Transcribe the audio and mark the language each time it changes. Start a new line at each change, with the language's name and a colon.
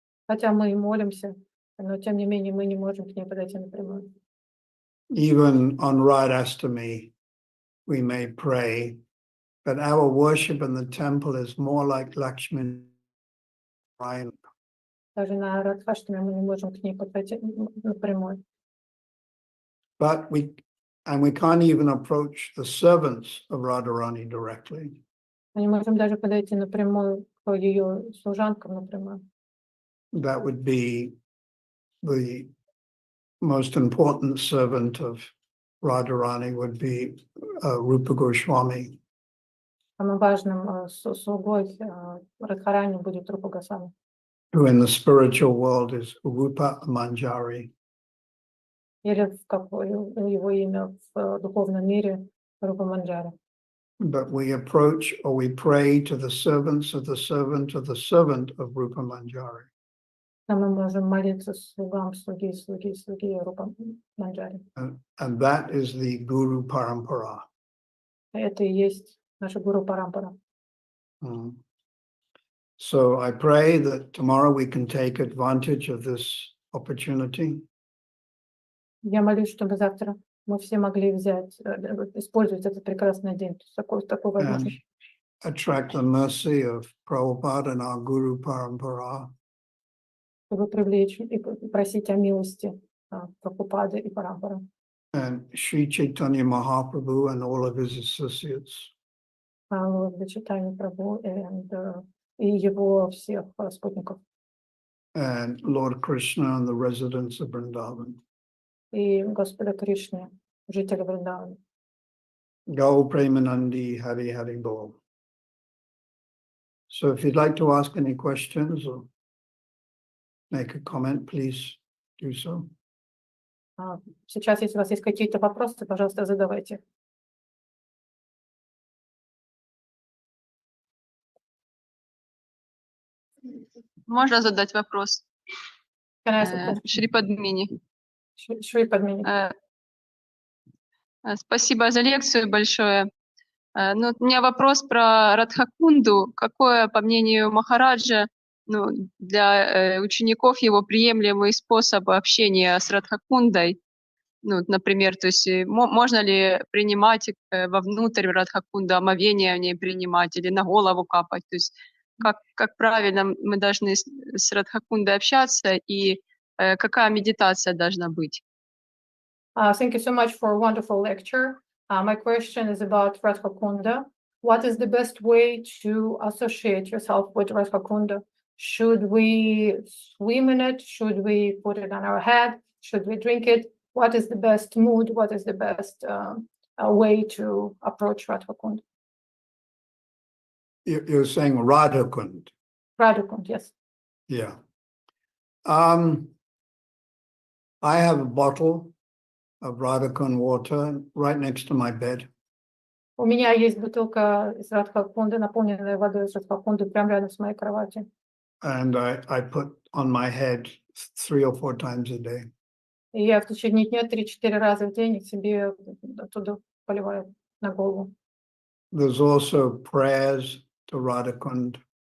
Russian: Хотя мы и молимся, но тем не менее мы не можем к ней подойти напрямую.
English: Even on Radhastami, we may pray, but our worship in the temple is more like Lakshmi.
Russian: Даже на Радхаштаме мы не можем к ней подойти напрямую.
English: But we can't even approach the servants of Radharani directly.
Russian: Мы не можем даже подойти напрямую к ее служанкам напрямую.
English: That would be the most important servant of Radharani would be Rupa Goswami.
Russian: Самым важным слугой Радхарани будет Рупа Госвами.
English: Who in the spiritual world is Rupa Manjari.
Russian: Или как его имя в духовном мире Рупа Манджари.
English: but we approach or we pray to the servants of the servant of the servant of Rupa Manjari.
Russian: Но мы можем молиться слугам, слуги Рупа Манджари.
English: And that is the Guru Parampara.
Russian: Это и есть наша Гуру Парампара.
English: So I pray that tomorrow we can take advantage of this opportunity.
Russian: Я молюсь, чтобы завтра мы все могли взять, использовать этот прекрасный день, такой
English: And
Russian: возможность.
English: attract the mercy of Prabhupada and our Guru Parampara.
Russian: Чтобы привлечь и просить о милости Прабхупады и Парампара.
English: And Sri Chaitanya Mahaprabhu and all of his associates.
Russian: Лорда Чайтанья Прабху и его всех спутников.
English: And Lord Krishna and the residents of Vrindavan.
Russian: И Господа Кришны, жители Вриндавана.
Bangla: Gau Premanandi Hari Hari Bol.
English: So if you'd like to ask any questions or make a comment, please do so.
Russian: Сейчас, если у вас есть какие-то вопросы, пожалуйста, задавайте. Можно задать вопрос? Шри Падмини. Шри Падмини. Спасибо за лекцию большое. Ну, у меня вопрос про Радхакунду. Какое, по мнению Махараджа, для учеников его приемлемый способ общения с Радхакундой? Ну, например, то есть можно ли принимать вовнутрь Радхакунду, омовение в ней принимать или на голову капать? То есть как правильно мы должны с Радхакундой общаться и какая медитация должна быть?
English: Thank you so much for a wonderful lecture. My question is about Radhakunda. What is the best way to associate yourself with Radhakunda? Should we swim in it? Should we put it on our head? Should we drink it? What is the best mood? What is the best way to approach Radhakunda? You're saying Radhakund? Radhakund, yes. Yeah. I have a bottle of Radhakund water right next to my bed.
Russian: У меня есть бутылка из Радхакунды, наполненная водой из Радхакунды, прямо рядом с моей кроватью.
English: And I put on my head 3 or 4 times a day.
Russian: И я в течение дня 3-4 раза в день себе оттуда поливаю на голову.
English: There's also prayers to Radhakund.